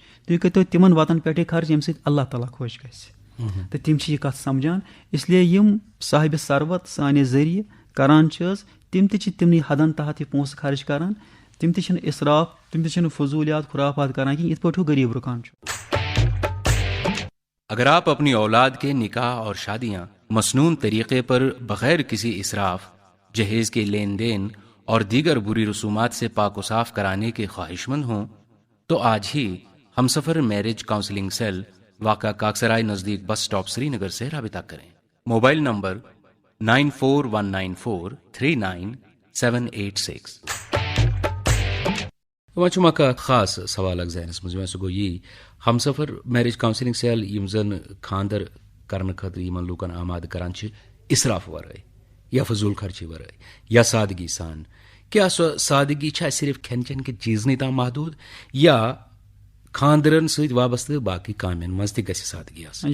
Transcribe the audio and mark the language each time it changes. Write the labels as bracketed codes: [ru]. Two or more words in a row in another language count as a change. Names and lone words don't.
[ks] تُہۍ کٔرۍتو تِمن وَتَن پٮ۪ٹھٕے خرچ ییٚمہِ سۭتۍ اللہ تعالیٰ خۄش گژھِ. تہٕ تِم چھِ یہِ کَتھ سَمجان. اِسلیے یِم صاحبِ ثروت سانہِ ذٔریعہٕ کران چھِ حظ تِم تہِ چھِ تِمنٕے حدن تحت یہِ پونٛسہٕ خرچ کران. تِم تہِ چھِنہٕ اِسراف تِم تہِ چھِنہٕ فضوٗلیات خُرافات کران کینٛہہ یِتھ پٲٹھۍ ہیوٗ غریٖب رُکان چھُ. [ur] اگر آپ اپنی اولاد کے نکاح اور شادیاں مسنون طریقے پر بغیر کسی اسراف، جہیز کے لین دین اور دیگر بری رسومات سے پاک و صاف کرانے کے خواہش مند ہوں تو آج ہی ہمسفر میرج کاؤنسلنگ سیل واقع کاکسرائے نزدیک بس اسٹاپ سری نگر سے رابطہ کریں. [en] mobile number [ur] 9419439786. [ks] وۄنۍ چھُم اکھ خاص سوال اکھ ذہنس منٛز یِوان، سُہ گوٚو یی ہمسفر میریج کاؤنسلنگ سیل یِم زن خاندر کرنہٕ خٲطرٕ یِمن لوٗکن آمادٕ کران چھِ اِسراف ورٲے یا فضوٗل خرچی ورٲے یا سادگی سان، کیٛاہ سۄ سادگی چھا صرف کھٮ۪ن چٮ۪ن کہِ چیٖزنٕے تام محدوٗد یا خاندرن سۭتۍ وابستہٕ باقٕے کامٮ۪ن منٛز تہِ گژھِ سادگی آسٕنۍ؟